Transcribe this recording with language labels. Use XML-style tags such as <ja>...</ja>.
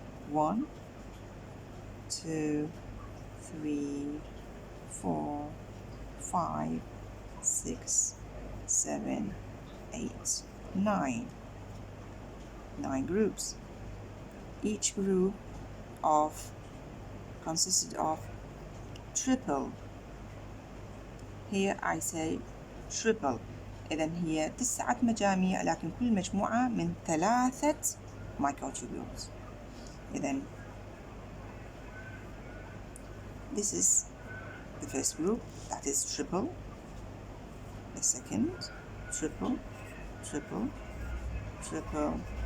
<en>1, 2, 3, 4, 5, 6, 7, 8, 9. 9 groups. Each group consisted of triple. Here I say triple.</en> <ar>إذن هي 9 مجاميع لكن كل مجموعة من 3 microtubules.</ar> <en>إذن this is the first group, that is triple. The second, triple, triple, triple.</en>